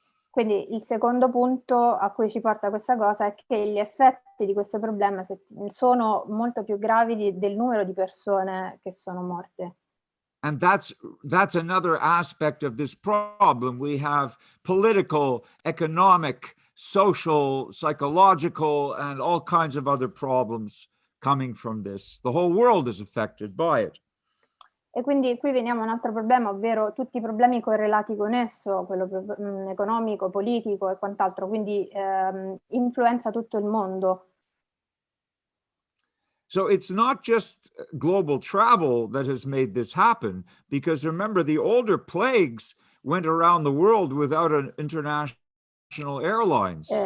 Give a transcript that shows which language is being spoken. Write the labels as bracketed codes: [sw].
[it] Quindi il secondo punto a cui ci porta questa cosa è che gli effetti di questo problema sono molto più gravi del numero di persone che sono morte. [en] And that's another aspect of this problem. We have political, economic, social, psychological, and all kinds of other problems coming from this. The whole world is affected by it. [it] E quindi qui veniamo a un altro problema, ovvero tutti i problemi correlati con esso, quello economico, politico e quant'altro, quindi influenza tutto il mondo. [en] So it's not just global travel that has made this happen, because remember, the older plagues went around the world without an international airlines.